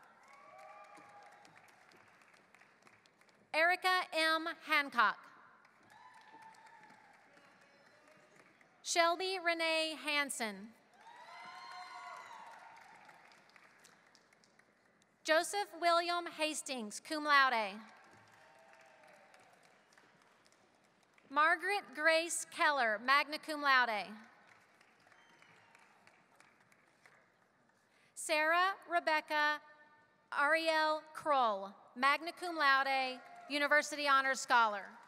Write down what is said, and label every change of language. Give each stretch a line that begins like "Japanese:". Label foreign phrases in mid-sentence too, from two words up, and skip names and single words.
English: Erica M. Hancock. Shelby Renee Hansen. Joseph William Hastings,
Latin: cum laude.
English: Margaret Grace Keller,
Latin: magna cum laude.
English: Sarah Rebecca Ariel Kroll,
Latin: magna cum laude,
English: University Honors Scholar.